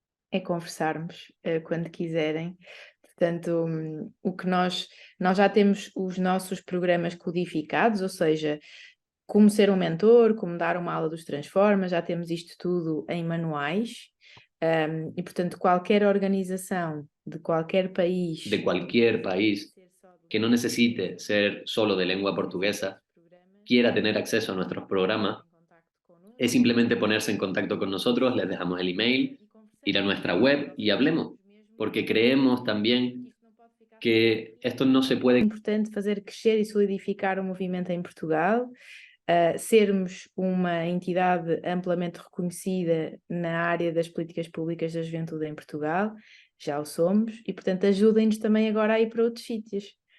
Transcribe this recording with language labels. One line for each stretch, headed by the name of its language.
Portuguese: É conversarmos quando quiserem. Portanto, o que nós já temos os nossos programas codificados, ou seja, como ser um mentor, como dar uma aula dos Transforma, já temos isto tudo em manuais. E, portanto, qualquer organização de qualquer país,
Spanish: de cualquier país que no necesite ser solo de lengua portuguesa, quiera tener acceso a nuestros programas, es simplemente ponerse en contacto con nosotros, les dejamos el email, ir a nuestra web y hablemos, porque creemos también que esto no se
Portuguese: é
Spanish: puede.
Portuguese: importante fazer crescer e solidificar o movimento em Portugal, sermos uma entidade amplamente reconhecida na área das políticas públicas da juventude em Portugal, já o somos, e portanto ajudem-nos também agora a ir para outros sítios.